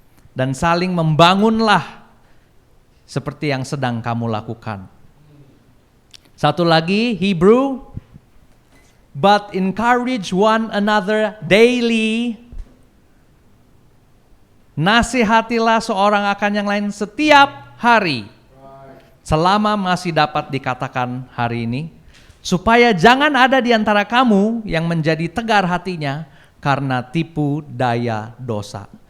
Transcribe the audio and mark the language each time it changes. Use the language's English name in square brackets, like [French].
[Indonesian] Dan saling membangunlah seperti yang sedang kamu lakukan. Satu lagi, [English] Hebrew, but encourage one another daily. [Indonesian] Nasihatilah seorang akan yang lain setiap hari, selama masih dapat dikatakan hari ini, supaya jangan ada di antara kamu yang menjadi tegar hatinya karena tipu daya dosa.